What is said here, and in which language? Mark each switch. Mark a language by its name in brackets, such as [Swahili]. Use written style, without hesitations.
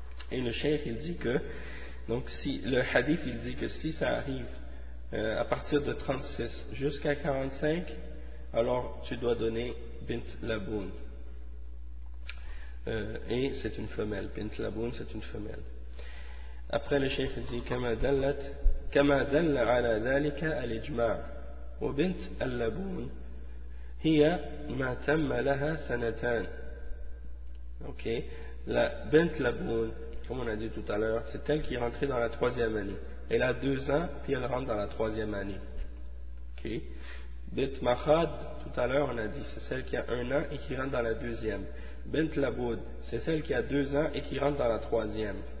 [French] Et le cheikh, il dit que, donc si le hadith, il dit que si ça arrive à partir de 36 jusqu'à 45, alors tu dois donner Bint Laboun. Et c'est une femelle. Bint Laboun, c'est une femelle. Après, le cheikh dit [Arabic] كَمَا دَلَّ عَلَى ذَلِكَ الْإِجْمَاعِ وَبِنْت اللَّبُونَ هِيَ مَا تَمَّ لَهَا سَنَتَانِ. [French] Ok. La Bint Laboun, comme on a dit tout à l'heure, c'est elle qui est rentrée dans la troisième année. Elle a deux ans, puis elle rentre dans la troisième année. Ok. Bint Mahad, tout à l'heure, on a dit, c'est celle qui a un an et qui rentre dans la deuxième. Bint Laboun, c'est celle qui a deux ans et qui rentre dans la troisième.